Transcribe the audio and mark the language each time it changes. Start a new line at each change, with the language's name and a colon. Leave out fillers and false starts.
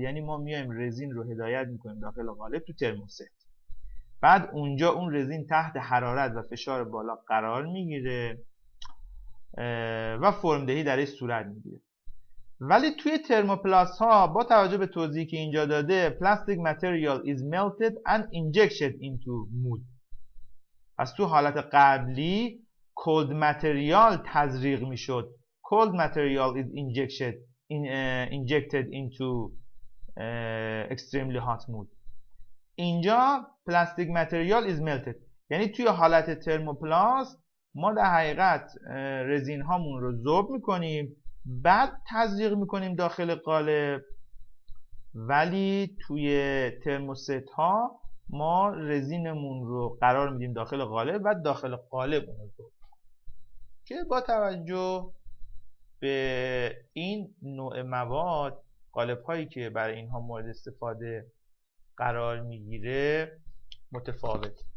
Persian: یعنی ما میایم رزین رو هدایت میکنیم داخل قالب تو ترموست، بعد اونجا اون رزین تحت حرارت و فشار بالا قرار میگیره و فرم دهی درش صورت میگیره. ولی توی ترموپلاست ها با توجه به توضیحی که اینجا داده
English: plastic material is melted and injected into mold.
Persian: از تو حالت قبلی
English: cold material
Persian: تزریق میشد.
English: cold material is injected into extremely hot mold.
Persian: اینجا
English: plastic material is melted،
Persian: یعنی توی حالت ترموپلاست ما در حقیقت رزین هامون رو ذوب میکنیم، بعد تزریق میکنیم داخل قالب، ولی توی ترموست ها ما رزینمون رو قرار میدیم داخل قالب و داخل قالب اون رو ذوب، که با توجه به این نوع مواد، قالب هایی که برای اینها مورد استفاده قرار میگیره متفاوت.